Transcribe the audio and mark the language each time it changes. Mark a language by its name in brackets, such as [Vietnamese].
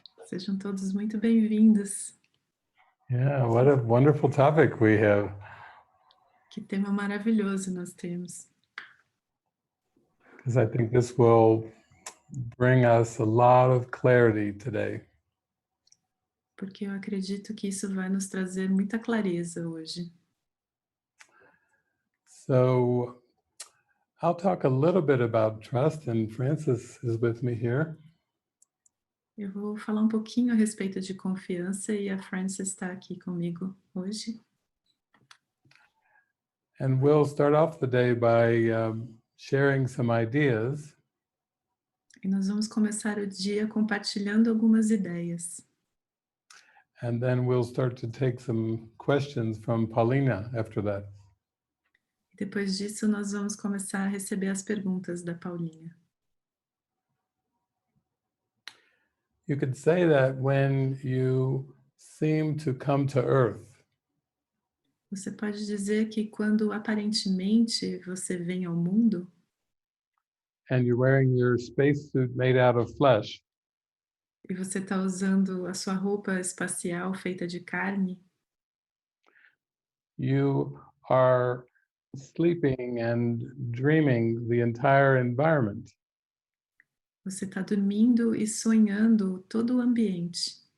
[Portuguese] Sejam todos muito bem-vindos. [English] Yeah, what a wonderful topic we have. [Portuguese] Que tema maravilhoso nós temos. [English] Because I think this will bring us a lot of clarity today. [Portuguese] Porque eu acredito que isso vai nos trazer muita clareza hoje. [English] So I'll talk a little bit about trust, and Francis is with me here. [Portuguese] Eu vou falar um pouquinho a respeito de confiança e a Frances está aqui comigo hoje. [English] And we'll start off the day by sharing some ideas. [Portuguese] E nós vamos começar o dia compartilhando algumas ideias. [English] And then we'll start to take some questions from Paulina after that. [Portuguese] Depois disso, nós vamos começar a receber as perguntas da Paulinha. [English] You could say that when you seem to come to earth, [Portuguese] Você pode dizer que quando aparentemente você vem ao mundo [English] and you're wearing your spacesuit made out of flesh, [Portuguese] e você está usando a sua roupa espacial feita de carne, [English] you are sleeping and dreaming the entire environment. [Portuguese] você está dormindo e sonhando todo o ambiente.